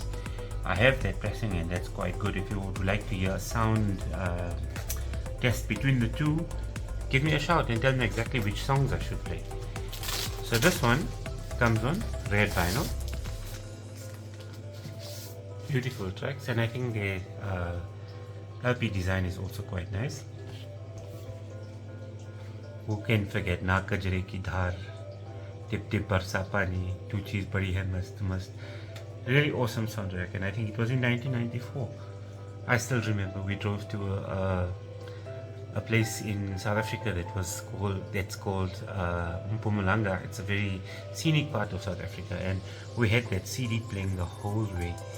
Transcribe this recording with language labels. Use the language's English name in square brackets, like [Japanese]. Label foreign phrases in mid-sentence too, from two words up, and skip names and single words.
[English] I have that pressing, and that's quite good. If you would like to hear a sound test between the two, give me a shout and tell me exactly which songs I should play. So this one comes on red vinyl. Beautiful tracks, and I think the LP design is also quite nice. Who can forget Na Kajre Ki Dhar, Tip Tip Barsa Pani, Tu Cheez Badi Hai Mast Mast. Really awesome soundtrack, and I think it was in 1994. I still remember we drove to a place in South Africa that's called Mpumalanga. It's a very scenic part of South Africa, and we had that CD playing the whole way.